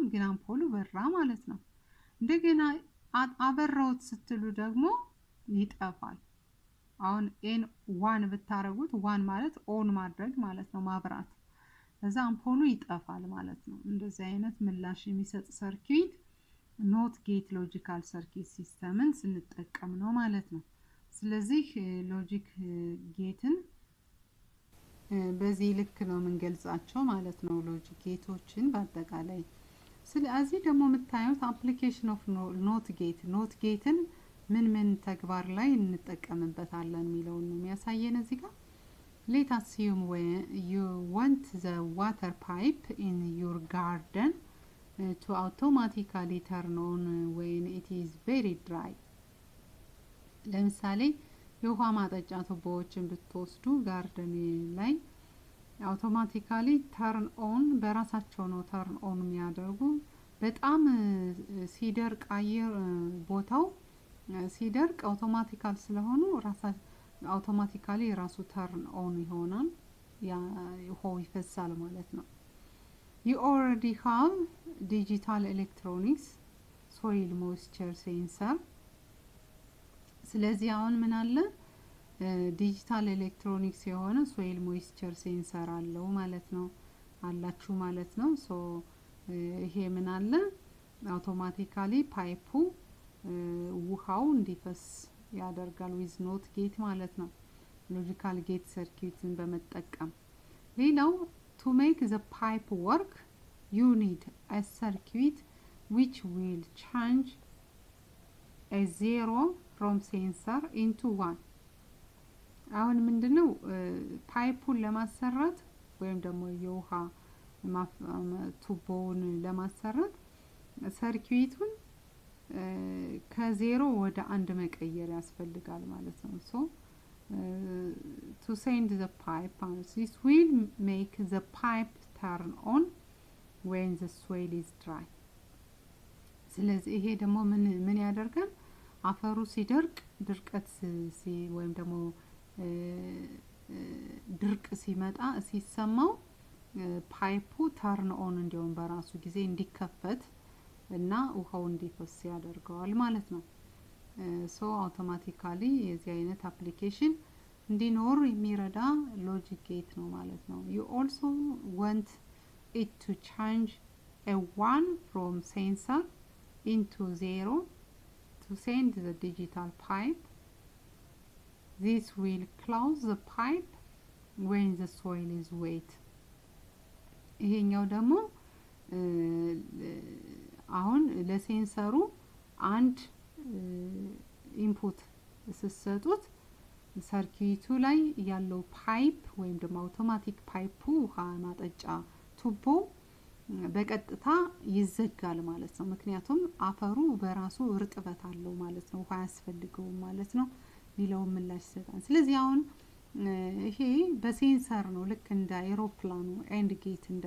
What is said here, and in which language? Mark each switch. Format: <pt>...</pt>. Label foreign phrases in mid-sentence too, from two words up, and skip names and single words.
<am>ግን አምፖሉ በራ ማለት ነው። እንደገና አበራውት ስትሉ ደግሞ ይጠፋል። አሁን ኤን 1 ብታረጉት 1 ማለት ኦን ማድረግ ማለት ነው ማብራት። ከዛ አምፖሉ ይጠፋል ማለት ነው። እንደዚህ አይነት ምላሽ የሚሰጥ ሰርኪት</am> <en>not gate logical circuit system</en> <am>ስንጠቀም ነው ማለት ነው። ስለዚህ</am> <en>logic gate</en> <am>በዚህ ልክ ነው የምንገልጻቸው ማለት ነው</am> <en>logic gates</en> <am>በአጠቃላይ። ስለዚህ ደግሞ የምታዩት</am> <en>application of not gate</en> <am>ምን ተግባር ላይ እንጠቀምበታለን የሚለውን ነው የሚያሳየን እዚህ ጋር።</am> <en>Let us assume when you want the water pipe in your garden to automatically turn on when it is very dry.</en> <am>ለምሳሌ የውሃ ማጠጫ ቱቦዎችን ብትወስዱ ጋርደን ላይ</am> <en>automatically turn on</en> <am>በራሳቸው ነው</am> <en>turn on</en> <am>የሚያደርጉ። በጣም ሲደርቅ አየር ቦታው ሲደርቅ አውቶማቲካል ስለሆኑ አውቶማቲካሊ ራሱ</am> <en>turn on</en> <am>ይሆናል። ውሃው ይፈሳል ማለት ነው።</am> <en>You already have digital electronics soil moisture sensor</en> <am>ስለዚህ አሁን ምን አለ</am> <en>digital electronics</en> <am>የሆነ</am> <en>soil moisture sensor</en> <am>አለው ማለት ነው አላችሁ ማለት ነው። ሶ ይሄ ምን አለ አውቶማቲካሊ ፓይፑ ውሃው እንዲፈስ ያደርጋል</am> <en>with not gate</en> <am>ማለት ነው</am> <en>logical gate circuit</en> <am>በመጠቀም።</am> <en>ሌላው to make the pipe work you need a circuit which will change a 0 from sensor into 1</en> <am>አሁን ምንድነው ፓይፑን ለማሰራት ወይም ደግሞ የውሃ ቱቦውን ለማሰራት ሰርኪዩቱን ከ0 ወደ 1 መቀየር ያስፈልጋል ማለት ነው</am> <en>so to send the pipe this will make the pipe turn on when the soil is dry</en> <am>ስለዚህ ይሄ ደግሞ ምን ያደርጋል አፈሩ ሲደርቅ ድርቀት ወይም ደግሞ ድርቅ ሲመጣ ሲሰማው ፓይፑ</am> <en>turn on</en> <am>እንዲሆን በራሱ ጊዜ እንዲከፈት እና ውሃው እንዲፈስ ያደርጋል ማለት ነው ሶ አውቶማቲካሊ የዚህ አይነት አፕሊኬሽን እንዲኖር የሚረዳ</am> <en>logic gate</en> <am>ነው ማለት ነው</am> <en>you also want it to change a 1 from sensor into 0 to send the digital pipe this will close the pipe when the soil is wet</en> <am>ይሄኛው ደግሞ አሁን ለሴንሰሩ አንድ ኢንፑት ሲሰጡት ሰርኪዩቱ ላይ ያለው ፓይፕ ወይም ደግሞ አውቶማቲክ ፓይፑ ውሃ ማጠጫ ቱቦ በቀጥታ ይዘጋል ማለት ነው ምክንያቱም አፈሩ በራሱ እርጥበት አለው ማለት ነው ውሃ ያስፈልገው ማለት ነው ሊለው ምላሽ ይሰጣል ስለዚህ አሁን ይሄ በሴንሰር ነው ልክ እንደ ኤሮፕላኑ</am> <en>and gate</en>